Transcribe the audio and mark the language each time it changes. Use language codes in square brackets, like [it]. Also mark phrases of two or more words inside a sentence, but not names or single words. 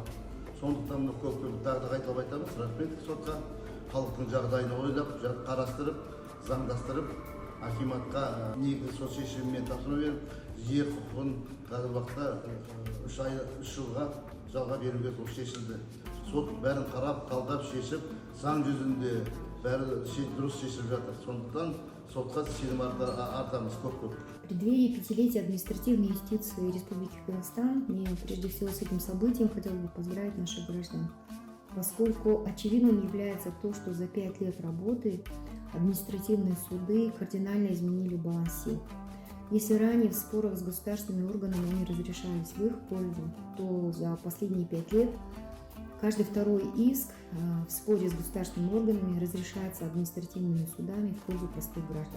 [kk] Сондықтан көп тағы да қайталап айтамыз, рахмет сотқа, халықтың жағдайын ойлап, қарастырып, заңдастырып, акиматқа негізгі сот шешімімен тапсырма беріп, жер құқығын қазіргі уақытта 3 жылға жалға беруге шешілді. Сот бәрін қарап, талдап, шешіп, заң жүзінде бәрі дұрыс шешіліп жатыр. Сондықтан сотқа сенім артамыз көп-көп. [ru] В преддверии 5-летия административной юстиции Республики Казахстан мне прежде всего с этим событием хотелось бы поздравить наших граждан, поскольку очевидным является то, что за 5 лет работы административные суды кардинально изменили баланс сил. Если ранее в спорах с государственными органами они разрешались в их пользу, то за последние 5 лет каждый второй иск в споре с государственными органами разрешается административными судами в пользу простых граждан.